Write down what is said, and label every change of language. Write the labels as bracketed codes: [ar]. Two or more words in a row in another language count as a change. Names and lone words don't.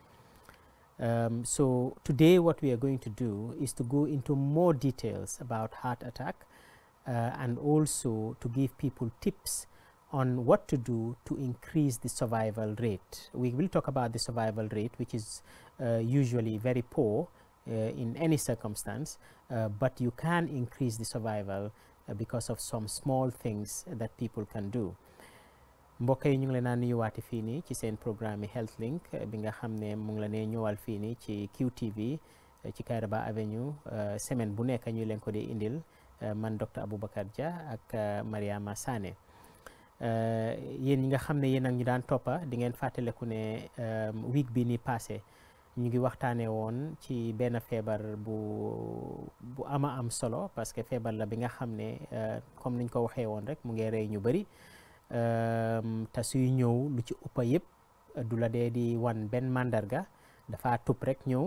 [en] So today what we are going to do is to go into more details about heart attack and also to give people tips on what to do to increase the survival rate. We will talk about the survival rate, which is usually very poor in any circumstance, but you can increase the survival because of some small things that people can do. [wo] mbokk yi ñu ngi leen a nuyuwaati fii nii ci seen programme Health Link bi nga xam ne mu ngi la nee ñëwal fii nii ci QTV ci Kairaba Avenue semaine bu nekk ñu leen ko di indil man Dr. Abubakar Jah ak Mariama Sane. Yéen ñi nga xam ne yéen ak ñu daan toppa di ngeen fàttaleku ne week bi ni passé ñu ngi waxtaanee woon ci benn feebar bu ama am solo, [fr] parce que [wo] feebar la bi nga xam ne comme niñ ko waxee woon rek mu ngi rey ñu bëri te suy ñëw lu ci ëppa yëpp du la dee di wan benn mandarga, dafa tub rek ñëw.